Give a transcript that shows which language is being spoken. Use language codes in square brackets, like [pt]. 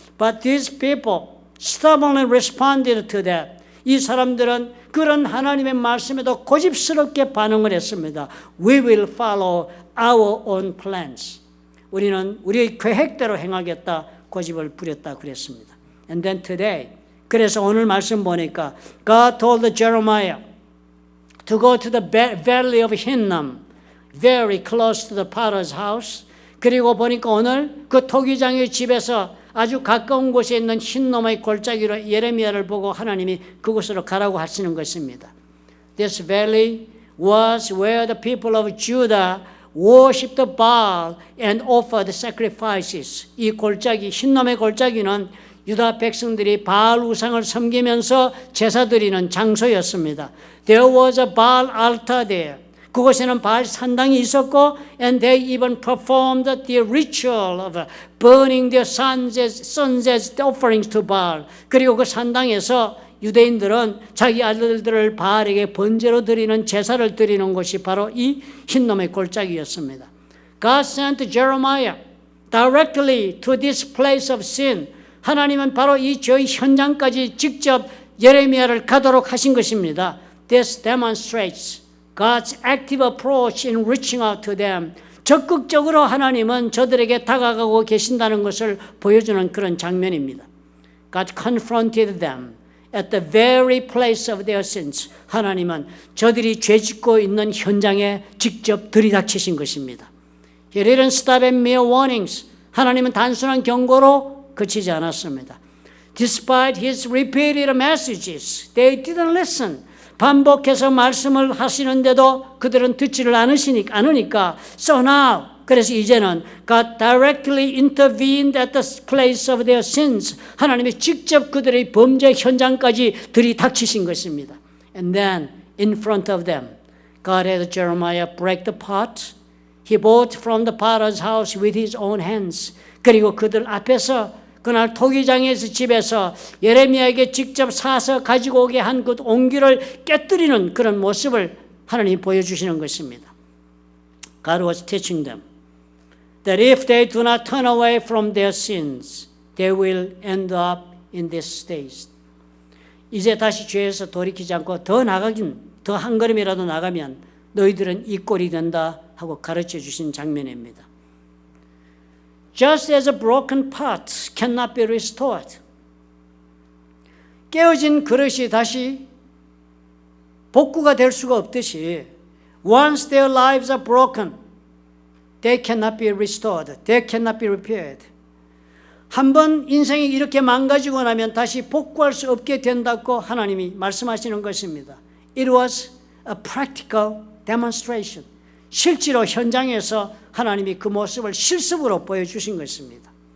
[en] But these people stubbornly responded to that. [ko] 이 사람들은 그런 하나님의 말씀에도 고집스럽게 반응을 했습니다. [en] We will follow our own plans. [ko] 우리는 우리의 계획대로 행하겠다 고집을 부렸다 그랬습니다. [en] And then today, [ko] 그래서 오늘 말씀 보니까 [en] God told Jeremiah to go to the valley of Hinnom, very close to the potter's house. [ko] 그리고 보니까 오늘 그 토기장의 집에서 아주 가까운 곳에 있는 흰놈의 골짜기로 예레미야를 보고 하나님이 그곳으로 가라고 하시는 것입니다. [en] This valley was where the people of Judah worshipped Baal and offered sacrifices. [ko] 이 골짜기, 흰놈의 골짜기는 유다 백성들이 바알 우상을 섬기면서 제사 드리는 장소였습니다. [en] There was a Baal altar there. [ko] 그곳에는 바알 산당이 있었고 [en] and they even performed the ritual of burning their sons as offerings to Baal. [ko] 그리고 그 산당에서 유대인들은 자기 아들들을 바알에게 번제로 드리는 제사를 드리는 곳이 바로 이 흰놈의 골짜기였습니다. [en] God sent Jeremiah directly to this place of sin. [ko] 하나님은 바로 이 죄의 현장까지 직접 예레미야를 가도록 하신 것입니다. [en] This demonstrates God's active approach in reaching out to them. [ko] 적극적으로 하나님은 저들에게 다가가고 계신다는 것을 보여주는 그런 장면입니다. [en] God confronted them at the very place of their sins. [ko] 하나님은 저들이 죄짓고 있는 현장에 직접 들이닥치신 것입니다. [en] He didn't stop at mere warnings. [ko] 하나님은 단순한 경고로 그치지 않았습니다. [en] Despite his repeated messages, they didn't listen. [ko] 반복해서 말씀을 하시는데도 그들은 듣지를 않으니까 [en] so now, [ko] 그래서 이제는 [en] God directly intervened at the place of their sins. [ko] 하나님이 직접 그들의 범죄 현장까지 들이닥치신 것입니다. [en] And then in front of them, God had Jeremiah break the pot. He bought from the potter's house with his own hands. [ko] 그리고 그들 앞에서 그날 토기장에서 집에서 예레미야에게 직접 사서 가지고 오게 한 그 옹기를 깨뜨리는 그런 모습을 하나님이 보여주시는 것입니다. [en] God was teaching them that if they do not turn away from their sins, they will end up in this stage. [ko] 이제 다시 죄에서 돌이키지 않고 더 한 걸음이라도 나가면 너희들은 이 꼴이 된다 하고 가르쳐 주신 장면입니다. [en] Just as a broken pot cannot be restored. [ko] 깨어진 그릇이 다시 복구가 될 수가 없듯이 [en] once their lives are broken, they cannot be restored. They cannot be repaired. [ko] 한번 인생이 이렇게 망가지고 나면 다시 복구할 수 없게 된다고 하나님이 말씀하시는 것입니다. [en] It was a practical demonstration. [ko] 실제로 현장에서 하나님이 그 모습을 실습으로 보여주신 것입니다.